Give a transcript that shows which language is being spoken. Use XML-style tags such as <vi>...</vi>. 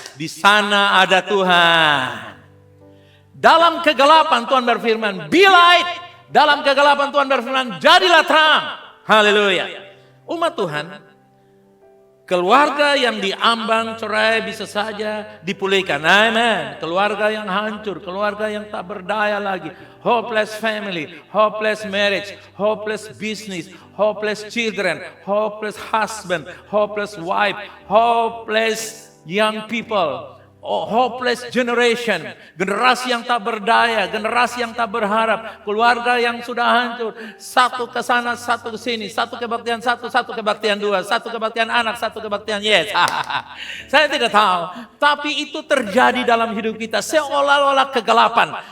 <id>Di sana ada Tuhan. Dalam kegelapan Tuhan berfirman,</id> <en>be light.</en> <id>Dalam kegelapan Tuhan berfirman, jadilah terang. Haleluya. Umat Tuhan, keluarga yang diambang cerai bisa saja dipulihkan. Amen. Keluarga yang hancur, keluarga yang tak berdaya lagi.</id> <en>Hopeless family, hopeless marriage, hopeless business, hopeless children, hopeless husband, hopeless wife, hopeless young people. Oh, hopeless generation,</en> <id>generasi yang tak berdaya, generasi yang tak berharap, keluarga yang sudah hancur, satu ke sana, satu ke sini, satu kebaktian satu, satu kebaktian dua, satu kebaktian anak, satu kebaktian yes. Saya tidak tahu, tapi itu terjadi dalam hidup kita seolah-olah kegelapan.</id>